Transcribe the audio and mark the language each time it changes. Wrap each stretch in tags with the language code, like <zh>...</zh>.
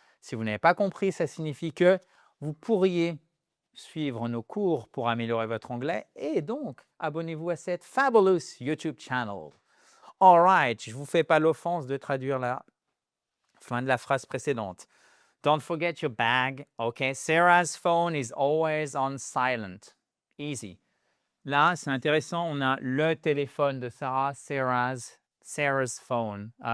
<fr>Si vous n'avez pas compris, ça signifie que vous pourriez suivre nos cours pour améliorer votre anglais et donc abonnez-vous à cette</fr> <en>fabulous YouTube channel. All right,</en> <fr>je ne vous fais pas l'offense de traduire la fin de la phrase précédente.</fr> <en>Don't forget your bag. Okay, Sarah's phone is always on silent. Easy.</en> <fr>Là, c'est intéressant, on a le téléphone de Sarah,</fr> <en>Sarah's phone.</en>